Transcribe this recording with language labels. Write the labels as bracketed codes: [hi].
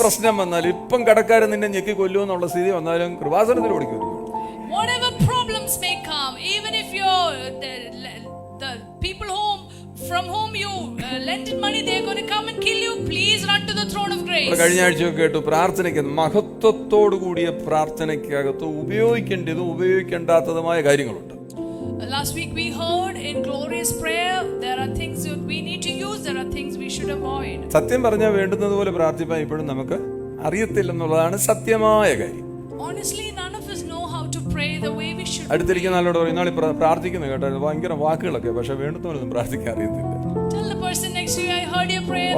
[ml] പ്രശ്നം വന്നാലും ഇപ്പം കടക്കാരൻ നിന്നെ ഞെക്കി കൊല്ലുമെന്നുള്ള സ്ഥിതി വന്നാലും കൃപാസനത്തിൽ ഓടിക്കേറിക്കണം. [en] Whatever problems may come, even if you're the people from whom you lended money, they're going to come and kill you, please run to the throne of grace. [ml] കഴിഞ്ഞ ആഴ്ചയൊക്കെ കേട്ടു പ്രാർത്ഥനയ്ക്ക് മഹത്വത്തോടു കൂടിയ പ്രാർത്ഥനയ്ക്കകത്ത് ഉപയോഗിക്കേണ്ടതും ഉപയോഗിക്കേണ്ടാത്തതുമായ കാര്യങ്ങളുണ്ട്. [en] Last week we heard in glorious prayer there are things that we need to use, there are things we should avoid. [ml] സത്യം പറഞ്ഞാൽ വേണ്ടുന്നത് പോലെ പ്രാർത്ഥിപ്പാൻ ഇപ്പോഴും നമുക്ക് അറിയത്തില്ലെന്നുള്ളതാണ് സത്യമായ കാര്യം. [en] Honestly, none of us know how to pray the way we should. [ml] അടുത്തിരിക്കുന്ന ആളോട് പറയും, ഇന്നാളി പ്രാർത്ഥിക്കുന്നത് കേട്ടായിരുന്നു, ഭയങ്കര വാക്കുകളൊക്കെ, പക്ഷെ വേണ്ടുന്നവരൊന്നും പ്രാർത്ഥിക്കാൻ അറിയത്തില്ല. [en] Tell the person next to you, I heard your prayer.